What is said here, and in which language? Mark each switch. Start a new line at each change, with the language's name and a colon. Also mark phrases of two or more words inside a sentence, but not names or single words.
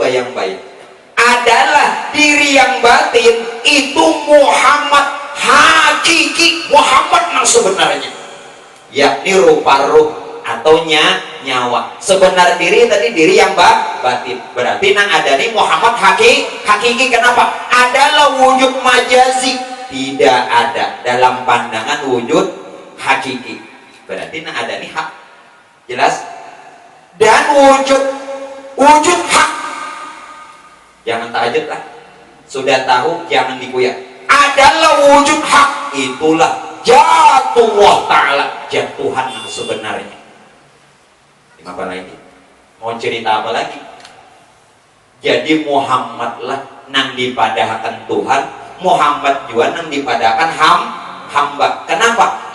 Banjar: bayang adalah diri yang batin itu Muhammad hakiki Muhammad yang sebenarnya yakni rupa ruh atau nyawa sebenar diri tadi diri yang batin berarti nang ada nih Muhammad hakiki kenapa adalah wujud majazi tidak ada dalam pandangan wujud hakiki berarti nang ada nih hak jelas dan wujud hak jangan tahajud lah sudah tahu jangan dikuyak adalah wujud hak itulah jatullah ta'ala jatuhan yang sebenarnya apa lagi mau cerita apa lagi Jadi Muhammad lah nang dipadahkan Tuhan, Muhammad juga nang dipadahkan hamba. Kenapa?